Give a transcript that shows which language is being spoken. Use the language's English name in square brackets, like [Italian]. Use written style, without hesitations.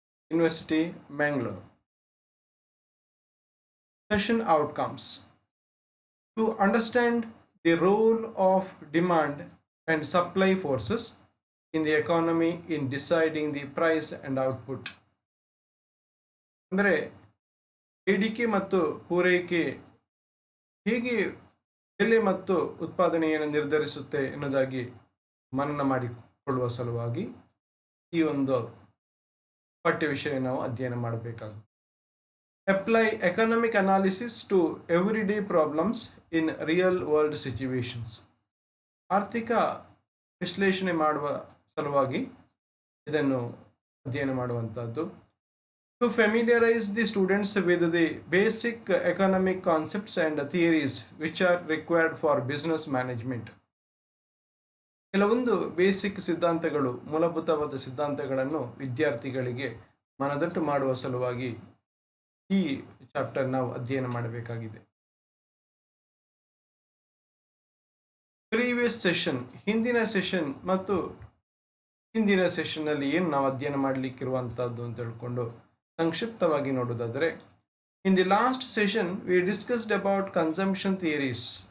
[English] University, Mangalore. Session outcomes. To understand the role of demand and supply forces in the economy in deciding the price and output. [Kannada] ಅಂದರೆ ಬೇಡಿಕೆ ಮತ್ತು ಪೂರೈಕೆ ಹೇಗೆ ಬೆಲೆ ಮತ್ತು ಉತ್ಪಾದನೆಯನ್ನು ನಿರ್ಧರಿಸುತ್ತೆ ಎನ್ನುವುದಾಗಿ ಮನನ ಮಾಡಿಕೊಳ್ಳುವ ಸಲುವಾಗಿ ಈ ಒಂದು ಪಠ್ಯ ವಿಷಯ ನಾವು ಅಧ್ಯಯನ ಮಾಡಬೇಕಾಗುತ್ತೆ. [English] Apply economic analysis to everyday problems in real world situations. [Kannada] ಆರ್ಥಿಕ ವಿಶ್ಲೇಷಣೆ ಮಾಡುವ ಸಲುವಾಗಿ ಇದನ್ನು ಅಧ್ಯಯನ ಮಾಡುವಂತದ್ದು. [English] To familiarize the students with the basic economic concepts and theories which are required for business management. [Kannada] ಕೆಲವೊಂದು ಬೇಸಿಕ್ ಸಿದ್ಧಾಂತಗಳು, ಮೂಲಭೂತವಾದ ಸಿದ್ಧಾಂತಗಳನ್ನು ವಿದ್ಯಾರ್ಥಿಗಳಿಗೆ ಮನದಟ್ಟು ಮಾಡುವ ಸಲುವಾಗಿ ಈ ಚಾಪ್ಟರ್ ನಾವು ಅಧ್ಯಯನ ಮಾಡಬೇಕಾಗಿದೆ. ಪ್ರೀವಿಯಸ್ ಸೆಷನ್, ಹಿಂದಿನ ಸೆಷನ್ ಮತ್ತು ಹಿಂದಿನ ಸೆಷನ್ ಅಲ್ಲಿ ಏನು ನಾವು ಅಧ್ಯಯನ ಮಾಡಲಿಕ್ಕಿರುವಂತಹದ್ದು ಅಂತ ಹೇಳ್ಕೊಂಡು ಸಂಕ್ಷಿಪ್ತವಾಗಿ ನೋಡೋದಾದರೆ, [English] In the last session we discussed about consumption theories.